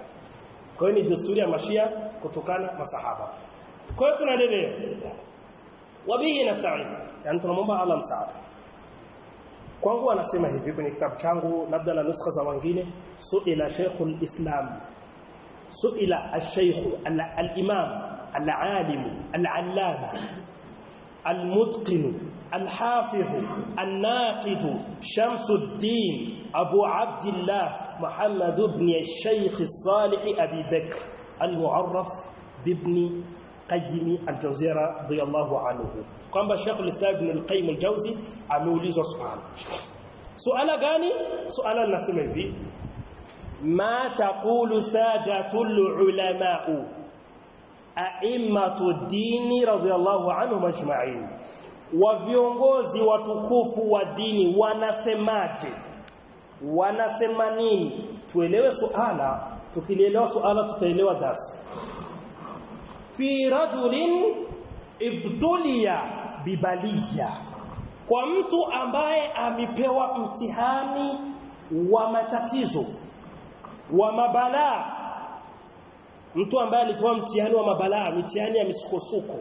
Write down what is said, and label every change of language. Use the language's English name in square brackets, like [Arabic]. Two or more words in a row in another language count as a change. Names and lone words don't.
[Swahili] Kwa hiyo ni desturi ya mashia kutukana masahaba. Kwa hiyo tunaendelea, [Arabic] وبه نستعين, [Swahili] yani tunamwomba Allah msaada. Kwangu anasema hivi kwenye kitabu changu, labda na nuskha za wengine, [Arabic] سئل شيخ الإسلام سئل الشيخ الإمام العالم العلامة المتقن الحافظ الناقد شمس الدين أبو عبد الله محمد بن الشيخ الصالح أبي بكر المعروف ابن قيم الجوزية رضي الله عنه, [Swahili] kwamba Sheikh al-Islam ibn al-Qayyim al-Jawzi ameulizwa suala gani? Suala linasema hivi: [Arabic] ما تقول السادة العلماء أئمة الدين رضي الله عنهم أجمعين, [Swahili] wa viongozi watukufu wa dini wanasemaje, wanasema nini? Tuelewe suala, tukielewa suala tutaelewa darasa. [Arabic] في رجل ابتلي ببلية, [Swahili] kwa mtu ambaye amepewa mtihani wa matatizo wa mabalaa, mtu ambaye alipewa mtihani wa mabalaa, mtihani ya misukosuko.